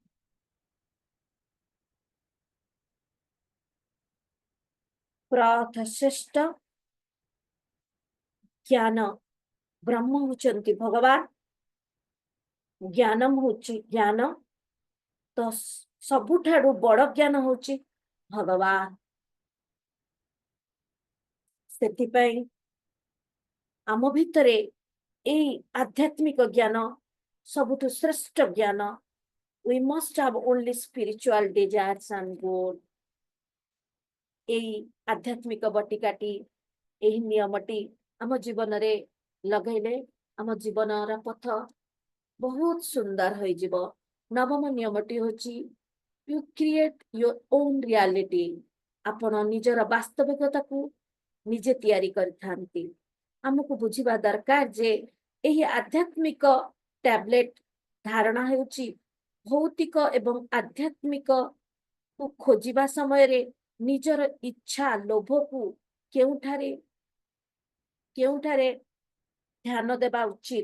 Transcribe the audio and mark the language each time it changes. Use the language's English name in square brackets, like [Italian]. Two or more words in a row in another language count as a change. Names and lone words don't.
[Odia] ଶ୍ରେଷ୍ଠ ଜ୍ଞାନ ବ୍ରହ୍ମ ହଉଛନ୍ତି ଭଗବାନ, ଜ୍ଞାନମ୍ ହଉଛି ଜ୍ଞାନ, ତ ସବୁଠାରୁ ବଡ ଜ୍ଞାନ ହଉଛି ଭଗବାନ। ସେଥିପାଇଁ ଆମ ଭିତରେ ଏଇ ଆଧ୍ୟାତ୍ମିକ ଜ୍ଞାନ ସବୁଠୁ ଶ୍ରେଷ୍ଠ ଜ୍ଞାନ। [English] We must have only spiritual desires and goals. [Odia] ଏଇ ଆଧ୍ୟାତ୍ମିକ ବଟିକାଟି, ଏହି ନିୟମଟି ଆମ ଜୀବନରେ ଲଗାଇଲେ ଆମ ଜୀବନର ପଥ ବହୁତ ସୁନ୍ଦର ହୋଇଯିବ। ନବମ ନିୟମଟି ହଉଛି [English] you create your own reality. [Odia] ଆପଣ ନିଜର ବାସ୍ତବିକତାକୁ ନିଜେ ତିଆରି କରିଥାନ୍ତି। ଆମକୁ ବୁଝିବା ଦରକାର ଯେ ଏହି ଆଧ୍ୟାତ୍ମିକ ଟ୍ୟାବଲେଟ ଧାରଣା ହେଉଛି ଭୌତିକ ଏବଂ ଆଧ୍ୟାତ୍ମିକ କୁ ଖୋଜିବା ସମୟରେ ନିଜର ଇଚ୍ଛା ଲୋଭକୁ କେଉଁଠାରେ ଧ୍ୟାନ ଦେବା ଉଚିତ।